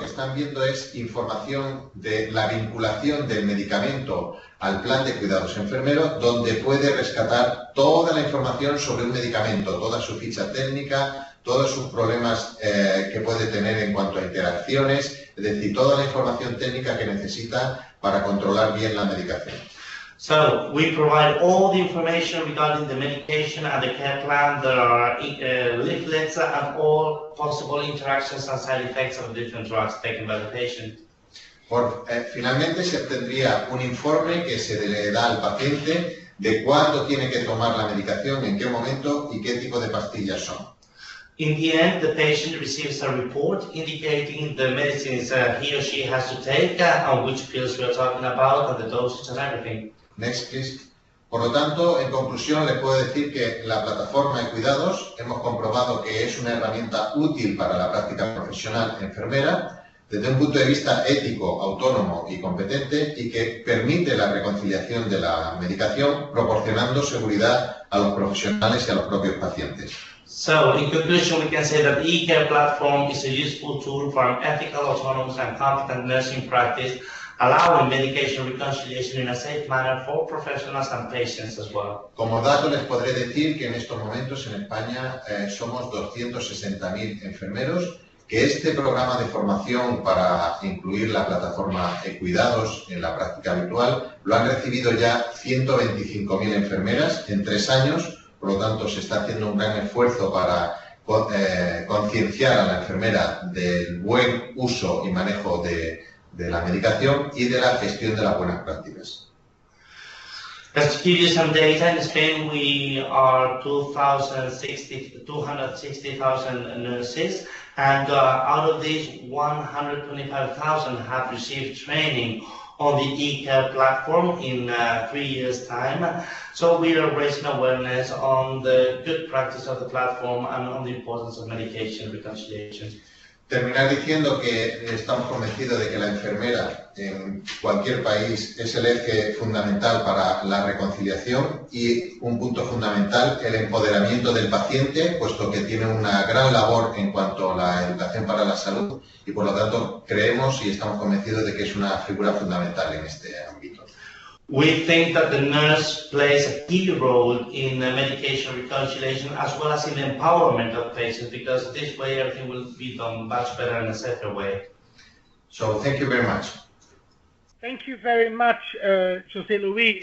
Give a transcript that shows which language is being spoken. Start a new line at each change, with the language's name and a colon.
Spanish: Lo que están viendo es información de la vinculación del medicamento al plan de cuidados enfermeros, donde puede rescatar toda la información sobre un medicamento, toda su ficha técnica, todos sus problemas que puede tener en cuanto a interacciones, es decir, toda la información técnica que necesita para controlar bien la medicación.
English: So we provide all the information regarding the medication and the care plan. There are leaflets and all possible interactions and side effects of different drugs taken by the patient.
Spanish: Finalmente se obtendría un informe que se le da al paciente de cuándo tiene que tomar la medicación, en qué momento y qué tipo de pastillas son.
English: In the end, the patient receives a report indicating the medicines he or she has to take, and which pills we are talking about, and the dosage and everything. Next, please.
Spanish: Por lo tanto, en conclusión, les puedo decir que la plataforma de cuidados hemos comprobado que es una herramienta útil para la práctica profesional enfermera desde un punto de vista ético, autónomo y competente, y que permite la reconciliación de la medicación, proporcionando seguridad a los profesionales y a los propios pacientes.
English: So, in conclusion, we can say that the e-care platform is a useful tool for an ethical, autonomous and competent nursing practice, allowing medication reconciliation in a safe manner for professionals and patients as well.
Spanish: Como dato les podré decir que en estos momentos en España somos 260.000 enfermeros, que este programa de formación para incluir la plataforma de cuidados en la práctica habitual lo han recibido ya 125.000 enfermeras en 3 años, por lo tanto se está haciendo un gran esfuerzo para concienciar a la enfermera del buen uso y manejo de la medicación y de la gestión de las buenas prácticas.
English: Just to give you some data, in Spain we are 260,000 nurses, and out of these 125,000 have received training on the e-care platform in 3 years' time. So we are raising awareness on the good practice of the platform and on the importance of medication reconciliation.
Spanish: Terminar diciendo que estamos convencidos de que la enfermera en cualquier país es el eje fundamental para la reconciliación y un punto fundamental, el empoderamiento del paciente, puesto que tiene una gran labor en cuanto a la educación para la salud y por lo tanto creemos y estamos convencidos de que es una figura fundamental en este ámbito.
English: We think that the nurse plays a key role in medication reconciliation as well as in the empowerment of patients, because this way everything will be done much better in a safer way. So thank you very much. Thank you very much, José Luis.